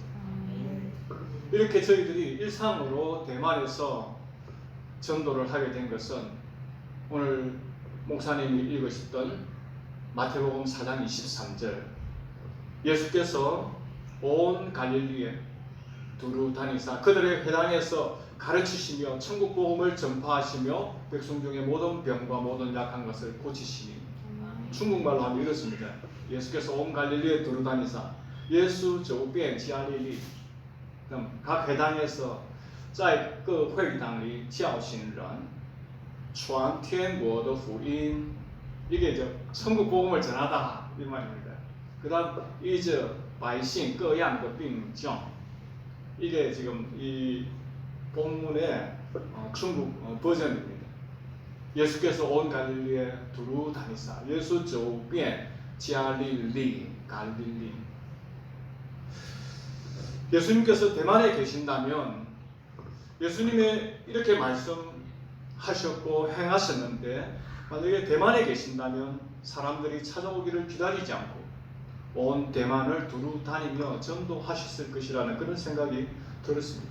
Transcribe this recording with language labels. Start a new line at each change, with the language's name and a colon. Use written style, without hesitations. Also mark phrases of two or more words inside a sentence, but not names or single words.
Korean: 이렇게 저희들이 일상으로 대만에서 전도를 하게 된 것은 오늘 목사님이 읽으셨던 마태복음 4장 23절, 예수께서 온 갈릴리에 두루 다니사 그들의 회당에서 가르치시며 천국 복음을 전파하시며 백성 중에 모든 병과 모든 약한 것을 고치시니, 중국말로 하면 이렇습니다. 예수께서 온 갈릴리에 두루 다니사 예수
Chinese: 周遍加利利，
Korean: 각 회당에서
Chinese: 在各会堂里教训人，传天国的福音.
Korean: 이게 이제 천국 복음을 전하다 이 말입니다. 그다음 이제
Chinese: 百姓各样的病症.
Korean: 이게 지금 이 본문의 중국 버전입니다. 예수께서 온 갈릴리에 두루 다니사 예수
Chinese: 周遍加利利
Korean: 갈릴리. 예수님께서 대만에 계신다면 예수님이 이렇게 말씀하셨고 행하셨는데, 만약에 대만에 계신다면 사람들이 찾아오기를 기다리지 않고 온 대만을 두루 다니며 전도하셨을 것이라는 그런 생각이 들었습니다.